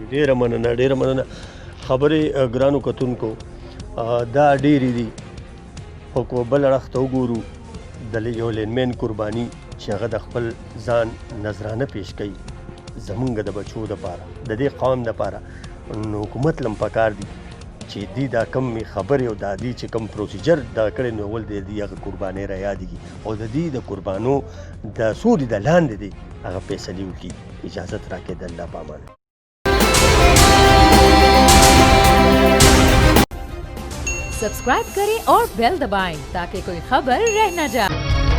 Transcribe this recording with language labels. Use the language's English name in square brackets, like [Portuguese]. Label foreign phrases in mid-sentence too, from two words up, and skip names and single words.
[Pashto] ډېره مننه خبرې ګرانو کتونکو دا ډېرې دي خو که بل اړخ ته وګورو د یو لینمین قرباني چې هغه د خپل ځان نذرانه پیش کوي زمونږ د بچو دپاره د دې قوم دپاره نو حکومت لم پکار دي چې دی دا کم خبرې او دا دی چې کم پروسیجر دا کړی نو اول د دې هغه قربانۍ را یادېږي او د دې د قربانو د څو دي د لاندې دی هغه فیصلې وکړي اجازت راکړي د الله په امان. [Urdu] سبسکرائب کریں اور بیل دبائیں تاکہ کوئی خبر رہ نہ جائے.